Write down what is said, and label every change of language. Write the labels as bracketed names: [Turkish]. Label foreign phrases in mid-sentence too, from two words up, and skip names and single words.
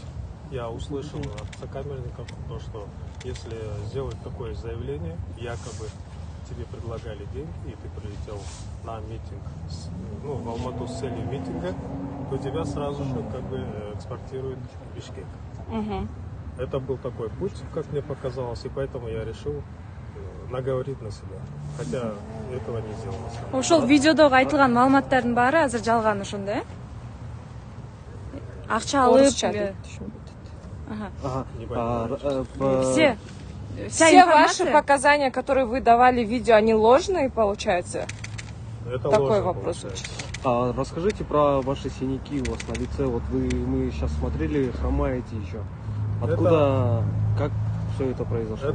[Russian] Я услышал от сокамерников то, что если сделать такое заявление, якобы тебе предлагали деньги, и ты прилетел на митинг, в Алмату с целью митинга, то тебя сразу же экспортируют в Бишкек. Угу. Это был такой путь, как мне показалось, и поэтому я решил наговорить на себя. Хотя этого не сделал. [Kyrgyz] Ошол видеодогу айтылган маалыматтардын баары азыр жалган ошондо, э? Акча алып. [Russian] Все ваши показания, которые вы давали в видео, они ложные, получается? Это такой вопрос. Расскажите про ваши синяки у вас на лице. Вот мы сейчас смотрели, хромаете еще. Откуда, как все это произошло?